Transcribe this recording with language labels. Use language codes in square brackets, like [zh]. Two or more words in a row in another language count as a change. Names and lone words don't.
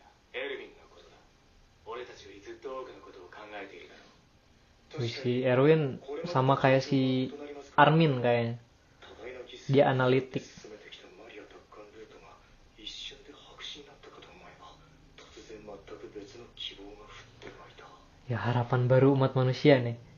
[ja] エルヴィンのことだ。俺たちよりずっと多くのことを考えているだろう。 [id] Si Erwin sama kayak si Armin kayaknya. Dia analitik. Ya harapan baru umat manusia nih.